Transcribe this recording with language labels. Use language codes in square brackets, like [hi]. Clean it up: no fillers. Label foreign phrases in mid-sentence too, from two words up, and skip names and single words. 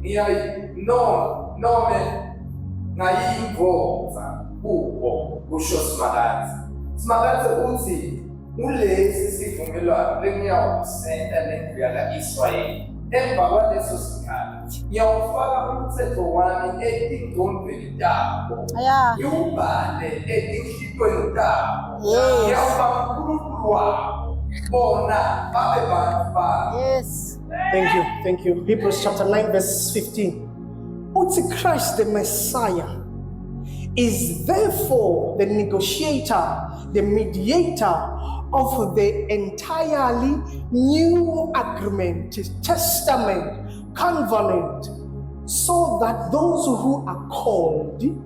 [ss] ngayimvova kubo kusho Simakatse uthi ulesi sivumelwano lengiyawusenda nendlu yaka-Israyeli emva kwaleso sikhathi ngiyawufaka umthetho wami etingqondweni tabo ngiwubhale etinhlitweni tabo ngiyawuba uNkulunkulu wabo bona babe bantu bami. [en] Yes. Thank you. Hebrews chapter 9 verse 15. Christ the Messiah is therefore the negotiator, the mediator of the entirely new agreement, testament, covenant, so that those who are called